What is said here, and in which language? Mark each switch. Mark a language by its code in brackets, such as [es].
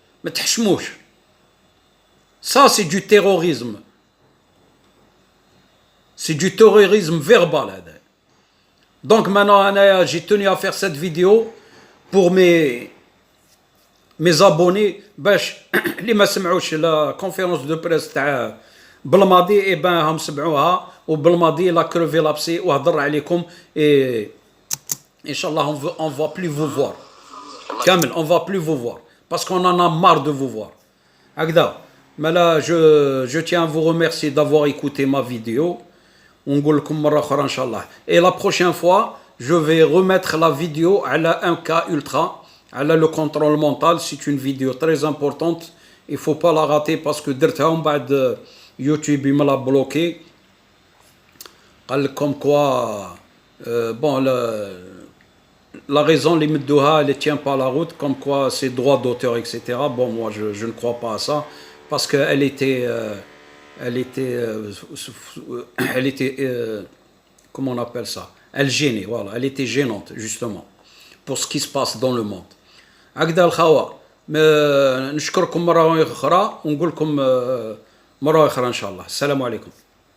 [ar] ما تحشموش. [fr] Ça c'est du terrorisme. C'est du terrorisme verbal. Donc maintenant, j'ai tenu à faire cette vidéo pour mes abonnés. [ar] باش اللي ما سمعوش [fr] la conférence de presse [ar] تاع بالماضي اي بان هم سمعوها وبالماضي لا كروفي لابسي وهضر عليكم [fr] et Inch'Allah on va plus vous voir. Kamel, on va plus vous voir parce qu'on en a marre de vous voir. [ar] هكذا. [fr] Mais là je tiens à vous remercier d'avoir écouté ma vidéo. Et la prochaine fois, je vais remettre la vidéo à la 1K Ultra, à le contrôle mental. C'est une vidéo très importante. Il ne faut pas la rater parce que YouTube il me l'a bloqué. Comme quoi, bon, la raison, elle ne tient pas la route, comme quoi c'est droit d'auteur, etc. Bon, moi, je ne crois pas à ça parce qu'elle était... elle était comment on appelle ça, elle gênait, voilà, elle était gênante justement pour ce qui se passe dans le monde. [ar] هكذا الخوا نشكركم مرة أخرى ونقول لكم مرة أخرى إن شاء الله. السلام عليكم.